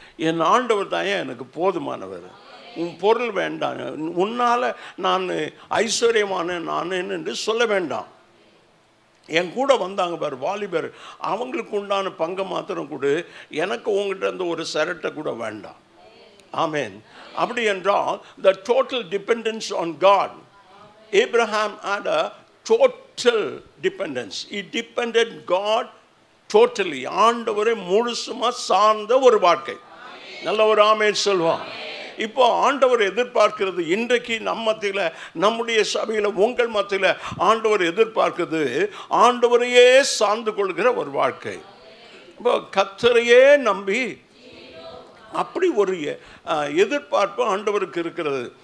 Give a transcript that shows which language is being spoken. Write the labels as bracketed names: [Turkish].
[Tamil] என் ஆண்டவர் தான் எனக்கு போதுமானவர், உன் பொருள் வேண்டாம், உன்னால் நான் ஐஸ்வர்யமான நான் என்று சொல்ல வேண்டாம். என் கூட வந்தாங்க பார் வாலிபர், அவங்களுக்கு உண்டான பங்கை மாத்திரம் கொடு, எனக்கு உங்ககிட்ட இருந்து ஒரு சரட்டை கூட வேண்டாம். ஆமேன். அப்படி என்றால் [English] the total dependence on God. Abraham had a total dependence. He depended God totally. [Tamil] ஆண்டவரை முழுசுமா சார்ந்த ஒரு வாழ்க்கை. நல்ல ஒரு ஆமேன் சொல்வான். இப்போ ஆண்டவர் எதிர்பார்க்கிறது, இன்றைக்கு நம்ம மத்தியில், நம்முடைய சபையில், உங்கள் மத்தியில் ஆண்டவர் எதிர்பார்க்கிறது ஆண்டவரையே சார்ந்து கொள்கிற ஒரு வாழ்க்கை. இப்போ கர்த்தரையே நம்பி அப்படி ஒரு எதிர்பார்ப்பு ஆண்டவருக்கு இருக்கிறது.